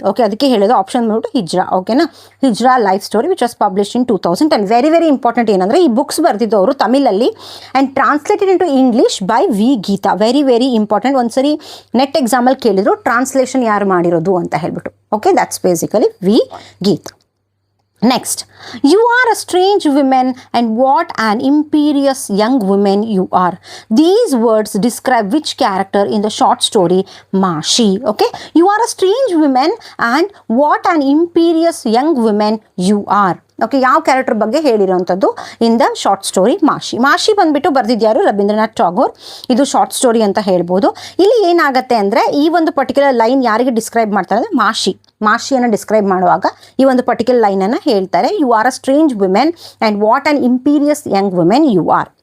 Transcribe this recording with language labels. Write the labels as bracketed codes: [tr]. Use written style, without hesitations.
[kn] Okay, ಅದಕ್ಕೆ ಹೇಳೋದು option ಬಂದ್ಬಿಟ್ಟು ಹಿಜ್ರಾ. ಓಕೆನಾ, ಹಿಜ್ರಾ [en] Life story which was published in 2010. Very very important [kn] ಏನಂದರೆ, ಈ books ಬರೆದಿದ್ದವರು ತಮಿಳಲ್ಲಿ [en] And translated into English by V Geetha. Very very important. [kn] ಒಂದ್ಸರಿ net ಎಕ್ಸಾಮಲ್ಲಿ ಕೇಳಿದ್ರು ಟ್ರಾನ್ಸ್ಲೇಷನ್ ಯಾರು ಮಾಡಿರೋದು ಅಂತ ಹೇಳ್ಬಿಟ್ಟು. [en] Okay, that's basically V Geetha. Next, you are a strange woman and what an imperious young woman you are. These words describe which character in the short story Mashi. Okay, you are a strange woman and what an imperious young woman you are. [kn] Okay, ಯಾವ character ಬಗ್ಗೆ ಹೇಳಿರೋಂಥದ್ದು [en] in the short story [kn] ಮಾಶಿ ಬಂದುಬಿಟ್ಟು ಬರೆದಿದ್ಯಾರು, ರವೀಂದ್ರನಾಥ್ ಟಾಗೋರ್. ಇದು short story ಅಂತ ಹೇಳ್ಬೋದು. ಇಲ್ಲಿ ಏನಾಗುತ್ತೆ ಅಂದರೆ, ಈ ಒಂದು ಪರ್ಟಿಕ್ಯುಲರ್ ಲೈನ್ ಯಾರಿಗೆ ಡಿಸ್ಕ್ರೈಬ್ ಮಾಡ್ತಾರೆ ಅಂದರೆ ಮಾಶಿಯನ್ನು ಡಿಸ್ಕ್ರೈಬ್ ಮಾಡುವಾಗ ಈ ಒಂದು ಪರ್ಟಿಕ್ಯುಲರ್ ಲೈನನ್ನು ಹೇಳ್ತಾರೆ. [en] You are a strange woman and what an imperious young woman you are.